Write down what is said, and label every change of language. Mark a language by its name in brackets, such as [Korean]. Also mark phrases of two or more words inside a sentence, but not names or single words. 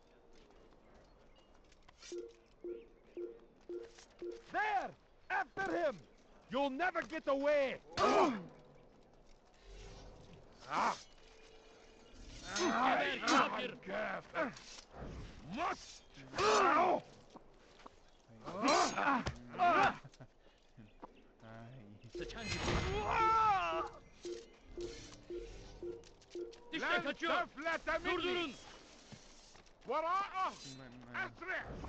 [English] There! After him! You'll never get away! Ah! Must! [Turkish] Dişle kaçıyor. Durdurun. [Arabic] وراءه! أسرع!